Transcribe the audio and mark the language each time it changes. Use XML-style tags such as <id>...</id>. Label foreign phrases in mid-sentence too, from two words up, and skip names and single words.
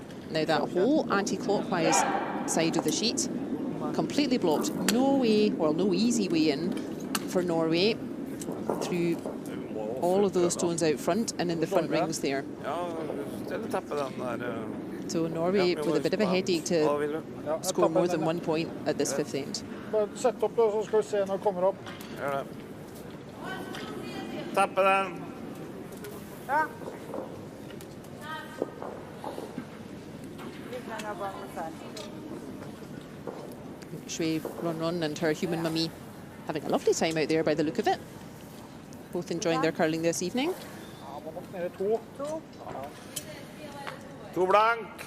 <en>Now that whole anti-clockwise side of the sheet, completely blocked. No way, well, no easy way in for Norway through all of those stones out front and in the front rings there. So Norway with a bit of a headache to score more than 1 point at this fifth end.</en> <no>Sett opp, så skal vi se når det kommer opp. Tappe den. Ja.</no> <en>Shui Ron and her human mummy having a lovely time out there by the look of it. Both enjoying their curling this evening. To blank.</en>